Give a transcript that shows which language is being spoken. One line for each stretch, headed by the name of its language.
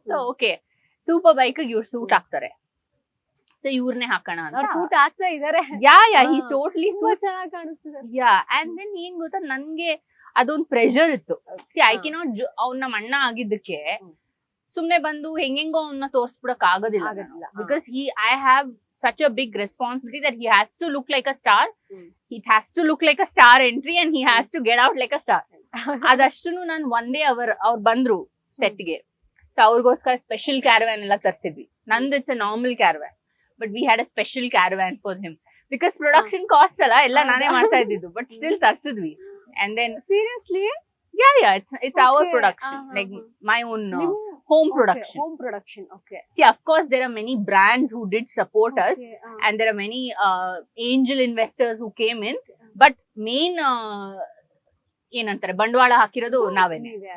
Kannada: So okay, super bike ಇವ್ರು suit ಆಗ್ತಾರೆ, so ಇವ್ರನ್ನೇ ಹಾಕೋಣ ಅಂತ. ಸೂಟ್ ಆಗ್ತಾ ಇದಾರೆ.
English: he totally
Kannada: ಚೆನ್ನಾಗಿ ಕಾಣಿಸ್ತಿದ್ದಾರೆ. ಅಂಡ್ ದೆನ್ ಏನ್ ಗೊತ್ತಾ, ನನ್ಗೆ ಅದೊಂದು ಪ್ರೆಷರ್ ಇತ್ತು.
English: see I cannot,
Kannada: ಅವ್ನ ನಮ್ಮ ಅಣ್ಣ ಆಗಿದ್ದಕ್ಕೆ ಸುಮ್ನೆ ಬಂದು ಹೆಂಗೆಂಗೋ ಅವನ್ನ ತೋರ್ಸ್ಬಿಡಕ್ ಆಗೋದಿಲ್ಲ.
English: Because I have such a big responsibility that he has to look like a star. He has to look like a star entry and he has to get out like a star.
Kannada: ಅದಷ್ಟುನು ನಾನು ಒಂದೇ ಅವ್ರು ಬಂದ್ರು ಸೆಟ್ಗೆ. So ಅವ್ರಿಗೋಸ್ಕರ special caravan ಎಲ್ಲ ತರ್ಸಿದ್ವಿ. ನಂದು
English: It's a normal caravan, but we had a special caravan for him.
Kannada: Because production cost ಅಲ್ಲ, ಎಲ್ಲ ನಾನೇ ಮಾಡ್ತಾ ಇದ್ದಿದ್ದು, but still ತರ್ಸಿದ್ವಿ.
English: And then seriously, yeah, it's our production, like my own home production. Okay. See, of course there are many brands who did support us, and there are many angel investors who came in, but main
Kannada: ಏನಂತಾರೆ ಬಂಡವಾಳ ಹಾಕಿರೋದು ನಾವೇನೆ.